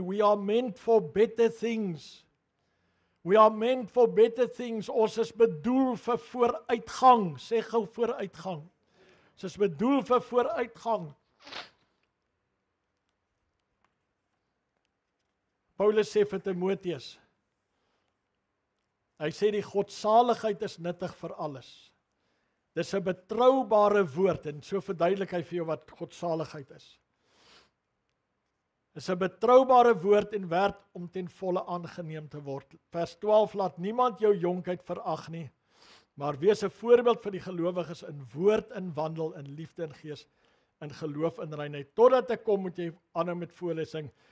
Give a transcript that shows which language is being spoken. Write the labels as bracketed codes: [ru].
[en] We are meant for better things. We are meant for better things. [af] Ons is bedoel vir vooruitgang. Sê gou vooruitgang. Ons is bedoel vir vooruitgang. Paulus sê vir Timoteus, hy sê die godsaligheid is nuttig vir alles. Dis 'n betroubare woord, en so verduidelik hy vir jou wat godsaligheid is. Dis 'n betroubare woord en werd om ten volle aangeneem te word. Vers 12, laat niemand jou jonkheid verag nie, maar wees 'n voorbeeld vir die gelowiges in woord, in wandel, in liefde en gees, in geloof en reinheid. Totdat ek kom, moet jy aanhou met voorlesing.